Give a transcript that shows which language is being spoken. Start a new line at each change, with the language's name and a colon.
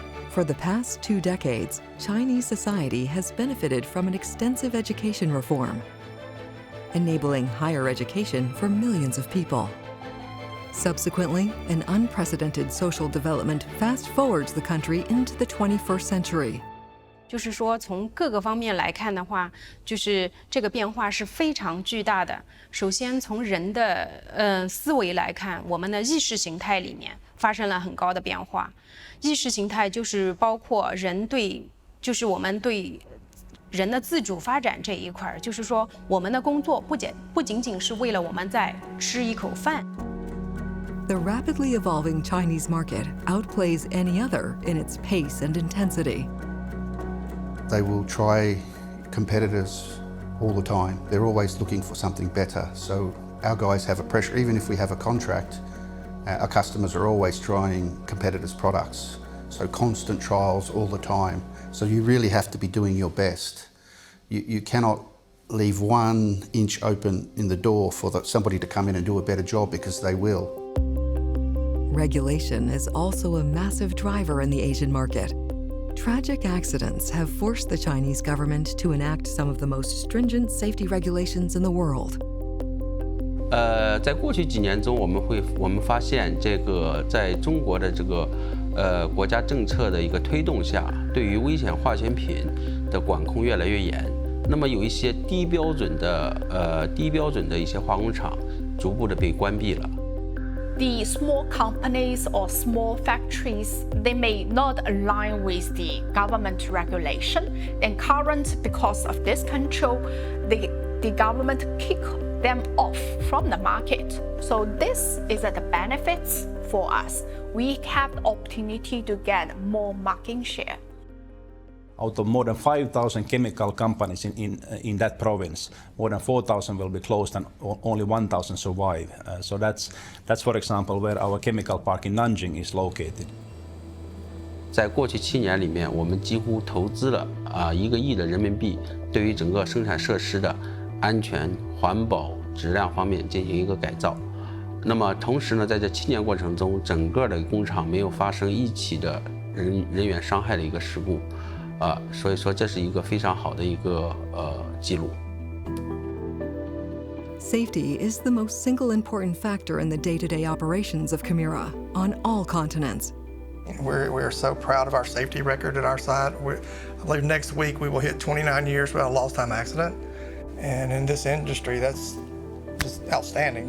English: For the past 2 decades, Chinese society has benefited from an extensive education reform, enabling higher education for millions of people. Subsequently, an unprecedented social development fast-forwards the country into the 21st century.
Chinese: 就是说，从各个方面来看的话，就是这个变化是非常巨大的。首先，从人的思维来看，我们的意识形态里面发生了很高的变化。意识形态就是包括人对，就是我们对人的自主发展这一块，就是说，我们的工作不仅仅是为了我们在吃一口饭。
English: The rapidly evolving Chinese market outplays any other in its pace and intensity. They will try competitors all the time. They're always looking for something better. So our guys have a pressure, even if we have a contract, our customers are always trying competitors' products. So constant trials all the time. So you really have to be doing your best. You cannot leave 1 inch open in the door for somebody to come in and do a better job, because they will. Regulation is also a massive driver in the Asian market. Tragic accidents have forced the Chinese government to enact some of the most stringent safety regulations in the world.
Chinese: 在过去几年中，我们发现这个在中国的这个国家政策的一个推动下，对于危险化学品的管控越来越严。那么有一些低标准的一些化工厂逐步的被关闭了。
English: The small companies or small factories, they may not align with the government regulation. And because of this control, the government kick them off from the market. So this is the benefits for us. We have the opportunity to get more market share. Out of more than 5,000 chemical companies in that province, more than 4,000 will be closed and only 1,000 survive. So that's for example where our chemical park in Nanjing is located.
Chinese: 在过去7年里面，我们几乎投资了1个亿的人民币，对于整个生产设施的安全、环保、质量方面进行一个改造。那么同时呢，在这7年过程中，整个的工厂没有发生一起的人员伤害的一个事故。所以说这是一个非常好的一个记录。
English: Safety is the most single important factor in the day-to-day operations of KEMIRA on all continents. We're so proud of our safety record at our site. I believe next week we will hit 29 years without a lost time accident. And in this industry, that's just outstanding.